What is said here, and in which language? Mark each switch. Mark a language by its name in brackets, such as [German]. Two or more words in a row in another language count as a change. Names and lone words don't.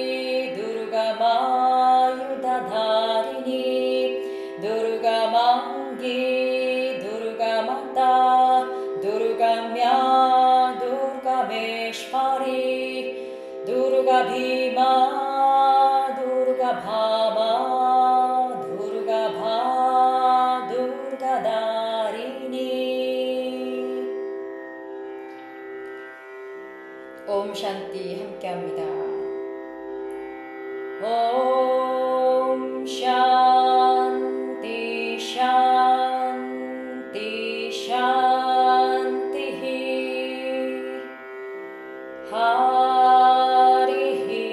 [Sanskrit] दुर्गमायुधधारिणी दुर्गमाङ्गी दुर्गमता दुर्गम्या दुर्गमेश्वरी दुर्गभीमा दुर्गभामा दुर्गभा दुर्गदारिणी ओम् शान्ति 함께합니다. ओम् शान्ति शान्ति शान्तिः हरिः